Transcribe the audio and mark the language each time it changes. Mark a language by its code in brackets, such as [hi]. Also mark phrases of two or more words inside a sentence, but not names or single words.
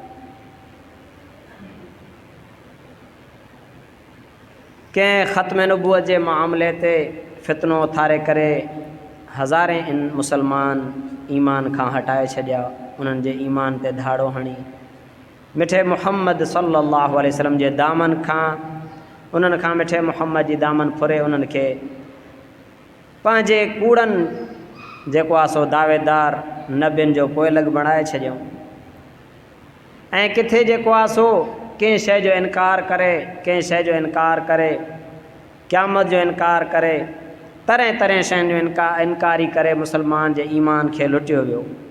[sd] कंहिं ख़त्म नबूअत जे मामले ते फितनो उथारे करे हज़ारे मुसलमान ईमान खां हटाए छॾिया, उन्हनि जे ईमान ते धाड़ो हणी मिठे मुहम्मद [ar] صلى الله عليه وسلم [sd] जे दामन खां उन्हनि खां मिठे मुहम्मद जी दामन फुरे उन्हनि खे पंहिंजे कूड़नि जेको आहे सो दावेदार नबियुनि जो पोइलॻ बणाए छॾियऊं। ऐं किथे जेको आहे सो कंहिं शइ जो इनकार करे, कंहिं शइ जो इनकार करे, क़यामत जो इनकार करे, तरह तरह शयुनि जो इनकारी करे मुसलमान जे ईमान खे लुटियो वियो।